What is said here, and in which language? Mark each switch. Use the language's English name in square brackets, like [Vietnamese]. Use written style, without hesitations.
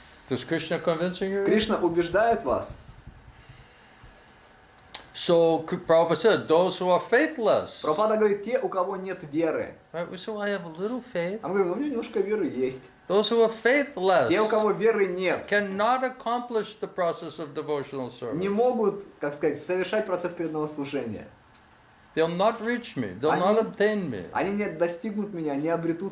[English] Does Krishna convincing you? [Russian] Кришна убеждает вас. [English] So Prabhupada said, those who are faithless. [Russian] Прабхупада говорит, те, у кого нет веры. [English] Right? We say, well, I have a little faith. [Russian] А мы говорим, ну у меня немножко веры есть. [English] Those who are faithless [Russian] Те, у кого веры нет, [English] cannot accomplish the process of devotional [Russian] не [English] service. [Russian] могут, как сказать, совершать процесс преданного служения. [English] They'll not reach me. They'll not obtain me. [Russian] Они не достигнут меня, не обретут